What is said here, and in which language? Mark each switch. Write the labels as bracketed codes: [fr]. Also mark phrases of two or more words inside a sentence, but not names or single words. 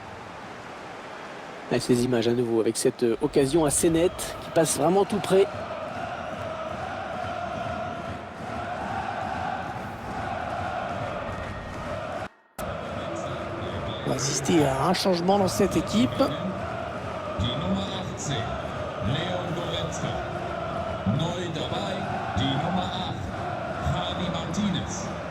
[fr] Et ces images à nouveau avec cette occasion assez nette qui passe vraiment tout près. On va assister à un changement dans cette équipe. [de] Die Nummer 18. Leon Goretzka. Neu dabei. Die Nummer 8. Javi Martinez.